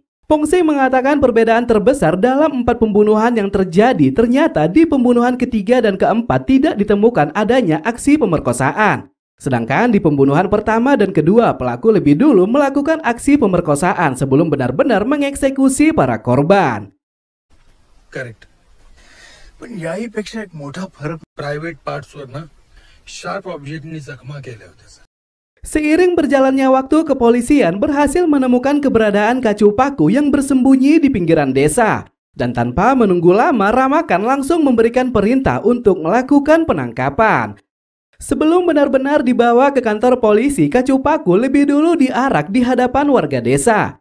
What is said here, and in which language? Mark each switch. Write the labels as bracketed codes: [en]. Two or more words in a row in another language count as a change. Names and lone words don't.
[id] Pongse mengatakan perbedaan terbesar dalam 4 pembunuhan yang terjadi ternyata di pembunuhan ketiga dan keempat tidak ditemukan adanya aksi pemerkosaan. Sedangkan di pembunuhan pertama dan kedua, pelaku lebih dulu melakukan aksi pemerkosaan sebelum benar-benar mengeksekusi para korban. [mr] करेक्ट. पण याहीपेक्षा एक मोठा फरक [en] private partsवर [mr] ना [en] sharp objectनी [mr] जखमा केल्या होत्या. [id] Seiring berjalannya waktu, kepolisian berhasil menemukan keberadaan kacu paku yang bersembunyi di pinggiran desa. Dan tanpa menunggu lama, Ramakan langsung memberikan perintah untuk melakukan penangkapan. Sebelum benar-benar dibawa ke kantor polisi, kacu paku lebih dulu diarak di hadapan warga desa.